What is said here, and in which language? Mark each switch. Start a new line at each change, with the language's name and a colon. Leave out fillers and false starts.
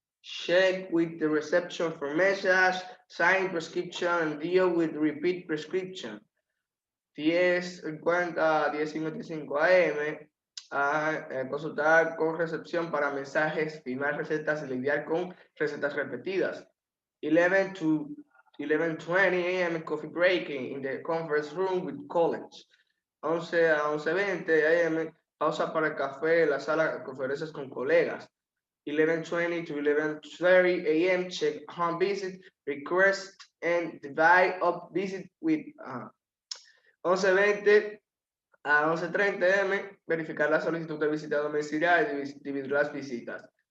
English: Check with the reception for message, sign prescription, and deal with repeat prescription.
Spanish: 10:50 a 10:55 a.m. Consultar con recepción para mensajes, firmar recetas y lidiar con recetas repetidas.
English: 11 to 11:20 a.m. Coffee break in the conference room with colleagues.
Spanish: 11 a 11:20 a.m. Pausa para el café en la sala de conferencias con colegas.
English: 11:20 to 11:30 a.m. Check home visit, request, and divide up visit with 11:20 a 11:30 a.m.
Spanish: Verificar la solicitud de visita domiciliaria y dividir las visitas.